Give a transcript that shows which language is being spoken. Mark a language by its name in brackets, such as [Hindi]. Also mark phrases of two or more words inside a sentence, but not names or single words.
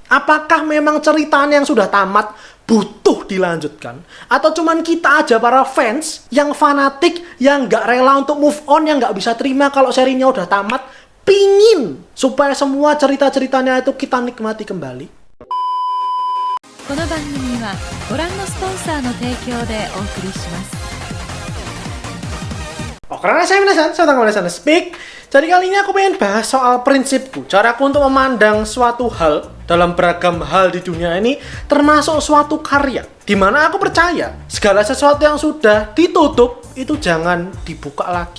[Indonesian] Apakah memang ceritanya yang sudah tamat butuh dilanjutkan? Atau cuman kita aja para fans yang fanatik, yang nggak rela untuk [English] move on, [Indonesian] yang nggak bisa terima kalau serinya udah tamat, pingin supaya semua cerita-ceritanya itu kita nikmati kembali? [Japanese] この番組はご覧のスポンサーの提供でお送りします。 [Indonesian] Oh, karena saya tanggal speak. Jadi kali ini aku pengen bahas soal prinsipku, caraku untuk memandang suatu hal dalam beragam hal di dunia ini, termasuk suatu karya. Dimana aku percaya segala sesuatu yang sudah ditutup itu jangan dibuka lagi.